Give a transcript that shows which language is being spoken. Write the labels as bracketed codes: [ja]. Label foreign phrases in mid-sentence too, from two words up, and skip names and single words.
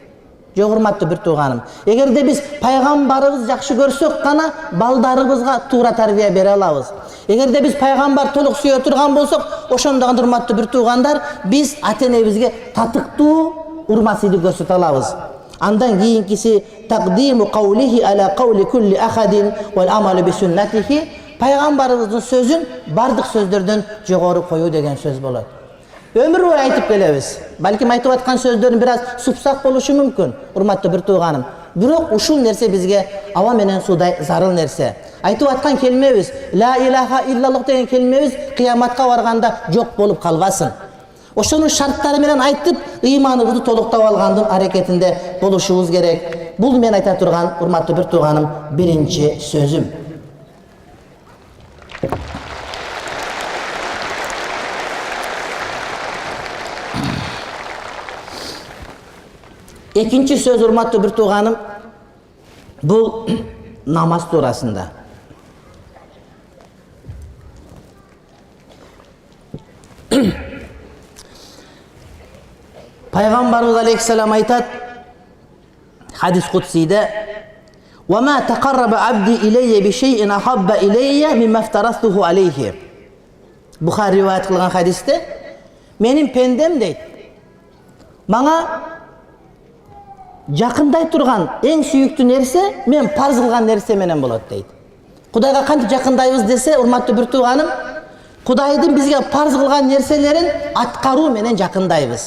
[ky] Жок, урматтуу бир тууганым. Эгерде биз пайгамбарыбызды жакшы көрсөк гана балдарыбызга туура тарбия бере алабыз. Эгерде биз пайгамбар толук сүйө турган болсок, ошондо гана, урматтуу бир туугандар, биз ата-энебизге татыктуу урмасыйды көрсөтө алабыз. [ar] Андан кийинкиси تقديم قوله على قول كل أحد والعمل بسنته, [ky] пайгамбарыбыздын сөзүн бардык сөздөрдөн жогору коюу деген сөз болот. Өмүр бою айтып келебиз. Балким айтып аткан сөздөрүн бир аз супсак болушу мүмкүн, урматтуу бир тууганым. Бирок ушул нерсе бизге аба менен суудай зарыл нерсе. Айтып аткан келмебиз, ла илаха иллаллах деген келмебиз кыяматка барганда жок болуп калбасын. Ошонун шарттары менен айтып, ыйманыбызды толуктап алгандын аракетинде болушубуз керек. Бул мен айта турган, урматтуу бир тууганым, биринчи сөзүм. Екінші сөз, урматтуу бир тууганым, бұл намаз туурасында. Пайғамбарымыз алейхиссалам айтат, [ar] хадис кудсиде: "وتقرب عبدي إلي بشيء أحب إلي مما افترضته عليه." [ky] Бухари риwayat кылган хадисте, менин пендем дейт, мага жақындай турган эң сүйүктүү нерсе мен парз кылган нерсе менен болот дейт. Кудайга кантип жакындайбыз десе, урматтуу бир тууганым, Кудайдын бизге парз кылган нерселерин аткаруу менен жакындайбыз.